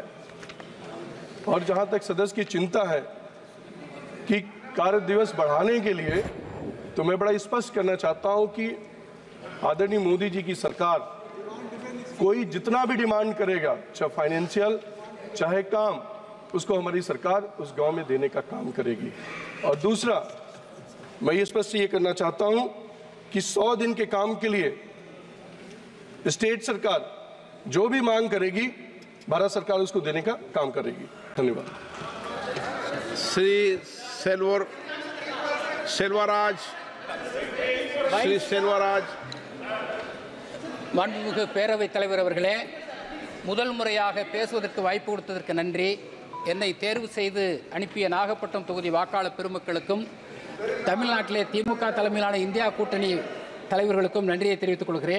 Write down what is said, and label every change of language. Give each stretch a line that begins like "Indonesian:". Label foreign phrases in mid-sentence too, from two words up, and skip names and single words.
Hindi: और जहां तक सदस्य की चिंता है कि कार्य दिवस बढ़ाने के लिए, तो मैं बड़ा स्पष्ट करना चाहता हूं कि आदरणीय मोदी जी की सरकार कोई जितना भी डिमांड करेगा, चाहे फाइनेंशियल चाहे काम, उसको हमारी सरकार उस गांव में देने का काम करेगी। और दूसरा, मैं ये स्पष्ट ये करना चाहता हूं कि 100 दिन के काम के लिए स्टेट सरकार जो भी मांग करेगी, भारत सरकार उसको देने का काम करेगी। धन्यवाद।
Tamil: श्री செல்வராஜ் மாண்புமிகு பேரவைத் தலைவர் அவர்களே, முதல் முறையாக பேசுவதற்கு வாய்ப்பு கொடுத்ததற்கு நன்றி. என்னை தேர்வு செய்து அனுப்பிய நாகப்பட்டினம் தொகுதி வாக்காளர் பெருமக்களுக்கும் தமிழ்நாட்டிலே திமுக தலைமையிலான இந்தியா கூட்டணி தலைவர்களுக்கும் நன்றியை தெரிவித்துக் கொள்கிறேன்.